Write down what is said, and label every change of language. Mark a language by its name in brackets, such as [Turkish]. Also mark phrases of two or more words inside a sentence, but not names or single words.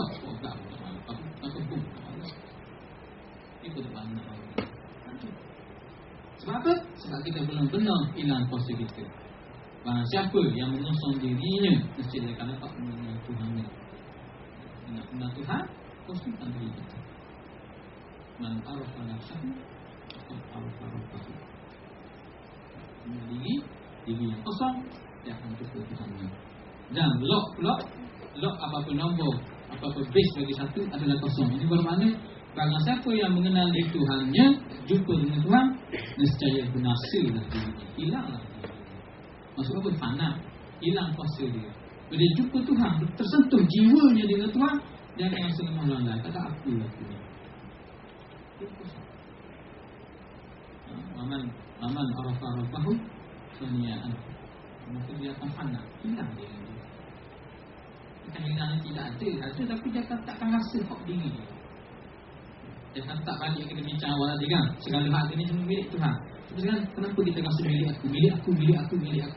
[Malay] Pogak pun tak malu. Tukang kebun tak malu. Itu tak malu. Sebab apa? Sebab kita belum benar hilang kuasa kita. Barang siapa yang mengosong dirinya, mesti dia akan dapat mengenal Tuhannya. Nak kenal Tuhan, kosongkan diri kita. [Arabic] من عرف نفسه فقد عرف ربه. [Malay] Diri yang kosong, dia akan jumpa Tuhannya. Dan lock apa-apa nombor, apa-apa base bagi satu adalah kosong. Ini bermakna barang siapa yang mengenal diri Tuhannya, jumpa dengan Tuhan, nescaya binasalah dirinya, hilanglah dirinya. Maksud apa? Fana, hilang kuasa dia. Bila dia jumpa Tuhan, tersentuh jiwanya dengan Tuhan, dia akan rasa lemah lalai. Kata aku lah tu. [Arabic] أمن عرف ربه سنيان. [Malay] Maka dia akan fana, hilang dia. Bukan hilang tidak ada tapi dia takkan rasa hak diri dia. Dia akan tak balik kita bincang awal tadi kan, segala hak ini cuma milik Tuhan. Terus kan, kenapa kita rasa milik aku?